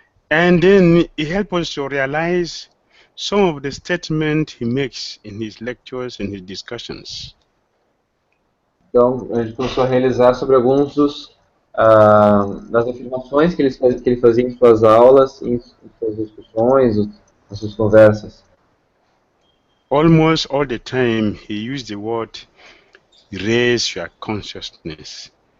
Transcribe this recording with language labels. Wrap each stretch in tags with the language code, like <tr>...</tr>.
<en>And then he helps us to realize some of the statements he makes in his lectures and his discussions.</en> <pt>Então, a gente começou a realizar sobre alguns das afirmações que ele fazia em suas aulas, em suas discussões, nas suas conversas.</pt> <en>Almost all the time he used the word raise your consciousness.</en>